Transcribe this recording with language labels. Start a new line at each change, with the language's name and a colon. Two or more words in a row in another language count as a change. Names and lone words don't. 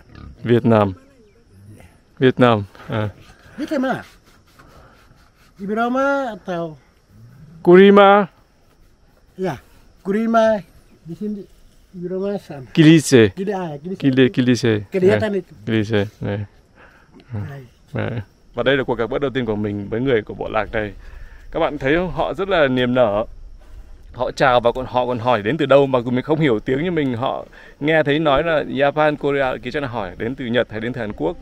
Indonesian: Vietnam. Vietnam. Ini kayak mana? Di Roma atau? Kurima. Ya, Kurima di sini di Roma sana. Kilise. Kilise. Kelihatan itu.
Vietnamese: Kilise. Này. Và đây là cuộc gặp gỡ đầu tiên của mình với người của bộ lạc này. Các bạn thấy không? Họ rất là niềm nở. Họ chào và họ còn hỏi đến từ đâu, mà mình không hiểu tiếng như mình. Họ nghe thấy nói là Japan, Korea, kia chắc là hỏi đến từ Nhật hay đến từ Hàn Quốc.